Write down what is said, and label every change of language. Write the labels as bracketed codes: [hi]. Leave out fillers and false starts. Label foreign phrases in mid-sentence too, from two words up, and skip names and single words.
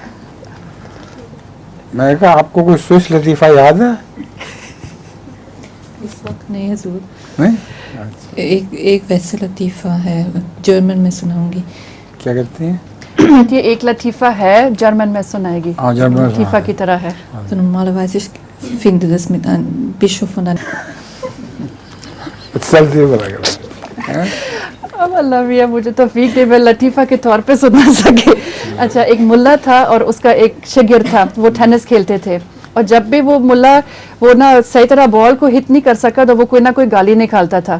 [ur] میں نے کہا آپ کو کوئی سوئس لطیفہ یاد ہے؟ اس وقت نہیں حضور، نہیں؟ ایک ویسے لطیفہ ہے جرمن میں سناؤں گی۔ کیا کہتے ہیں؟ یہ ایک لطیفہ ہے جرمن میں سنائے گی، ہاں جرمن میں لطیفہ کی طرح ہے۔ [de] So normalerweise ich finde das mit einem Bischof und einem [ur] اب اللہ میاں مجھے توفیق دے میں لطیفہ کے طور پہ سنا سکے۔ اچھا، ایک ملا تھا اور اس کا ایک شاگرد تھا، وہ ٹینس کھیلتے تھے، اور جب بھی وہ ملا وہ نا صحیح طرح بال کو ہٹ نہیں کر سکا تو وہ کوئی نہ کوئی گالی نکالتا تھا۔